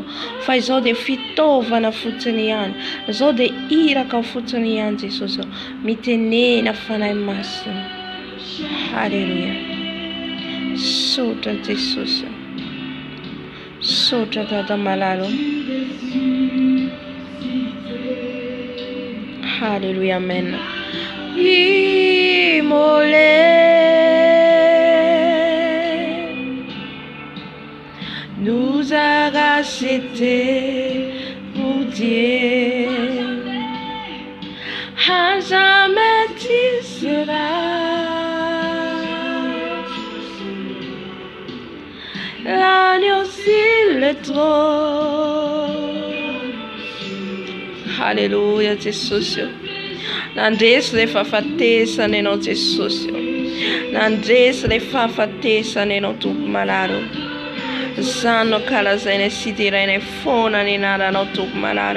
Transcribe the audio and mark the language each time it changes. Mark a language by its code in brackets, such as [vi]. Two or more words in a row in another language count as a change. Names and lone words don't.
[mg] Fa izao dia fitaovana fotsiny ihany. Izao dia iraka fotsiny ihany Jesosy. Mitenena fanahy masonao. Haleluya. Sotra Jesosy. Sotra Tata malalo. Haleluya. Amen. [fr] Immolé, nous a rachetés pour Dieu. À jamais tu seras l'agneau sur le trône. [mg] Haleluya Jesosy. Nandresy ilay fahafatesana ianao Jesosy. Nandresy ilay fahafatesana ianao Tompo malalo. Zanonao kalazainay sy terainay foana ny anaranao Tompo malalo.